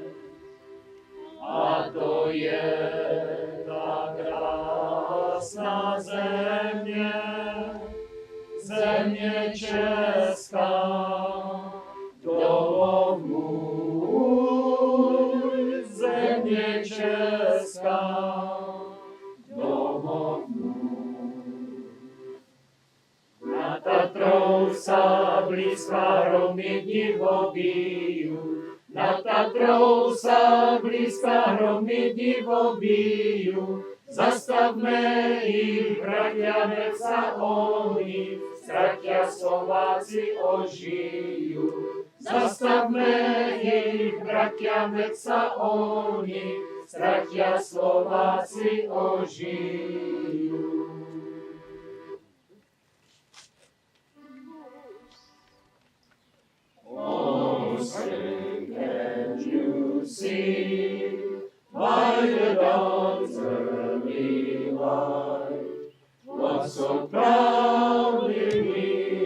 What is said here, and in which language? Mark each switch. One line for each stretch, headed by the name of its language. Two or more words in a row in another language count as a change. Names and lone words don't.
Czech: a to je ta krásná země, země česká, domov můj, země česká, domov můj.
Slovak: Na Tatrou sa blízka hromy divobíju, na Tatrou sa blízka hromy divobíju. Zastavme ich, bratia, veď sa oni, stratia Slováci ožijú. Zastavme ich, bratia, veď sa oni, stratia Slováci ožijú.
English: Oh, say, can you see by the dawn's early light what so proudly we